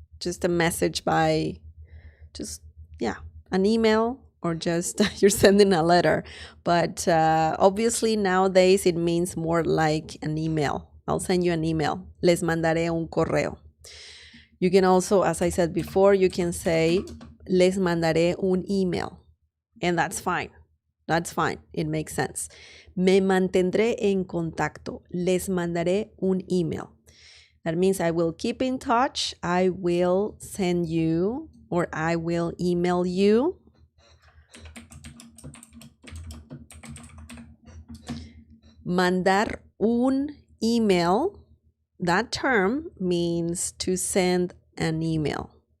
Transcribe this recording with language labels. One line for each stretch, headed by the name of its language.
English: Just a message by an email, or just you're sending a letter. But obviously nowadays it means more like an email. I'll send you an email.
Spanish: Les mandaré un correo.
English: You can also, as I said before, you can say
Spanish: les mandaré un email.
English: And that's fine. That's fine. It makes sense.
Spanish: Me mantendré en contacto. Les mandaré un email.
English: That means I will keep in touch. I will send you, or I will email you.
Spanish: Mandar un email.
English: That term means to send an email.